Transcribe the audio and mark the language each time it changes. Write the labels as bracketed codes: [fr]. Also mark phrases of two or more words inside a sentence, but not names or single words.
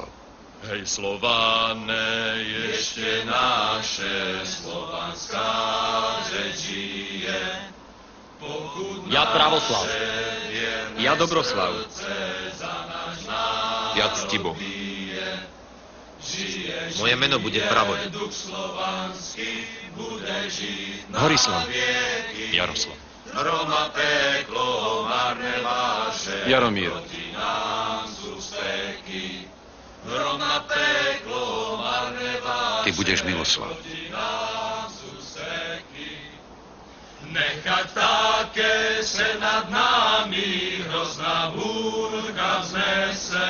[sk] Hej, Slované, ešte naše slovanská řeč žije. Ja Pravoslav. Ja Dobroslav. Ja Ctibo. Moje meno bude Pravod. Horislav. Jaroslav. Jaromír. Ty budeš Miloslav. Nechať také se nad námi hrozná búrka vznese.